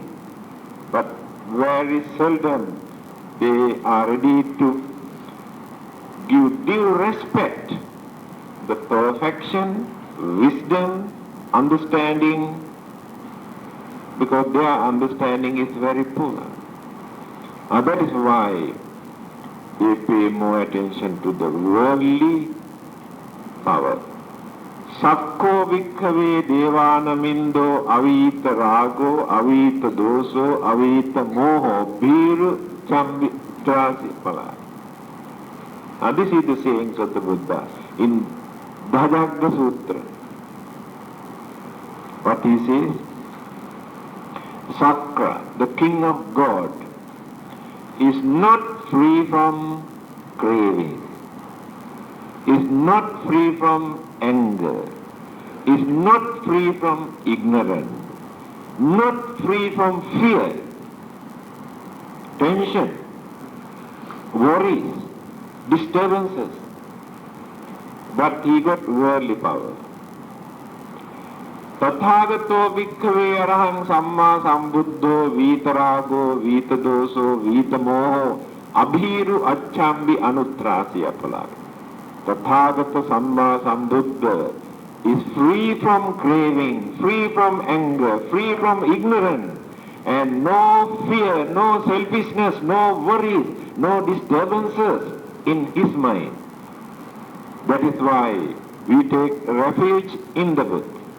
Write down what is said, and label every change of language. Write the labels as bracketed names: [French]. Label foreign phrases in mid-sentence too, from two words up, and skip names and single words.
[English] But very seldom they are ready to give due respect, the perfection, wisdom, understanding, because their understanding is very poor. That is why they pay more attention to the worldly power. [Pali] Sakko vikkhave devanamindo avita rago, avita doso, avita moho, biru chambi trasi pala. [English] This is the sayings of the Buddha in Bhajagga Sutra. What he says? Sakra, the king of God, is not free from craving, is not free from anger, is not free from ignorance, not free from fear, tension, worries, disturbances, but he got worldly power. [Pali] Tathagato bhikkhave arahang samma sambuddho vitarago vitadoso vitamoho abhiru achambi anutrasi apalaga. Tathagata samma sambuddha [English] is free from craving, free from anger, free from ignorance, and no fear, no selfishness, no worries, no disturbances in his mind. That is why we take refuge in the Buddha.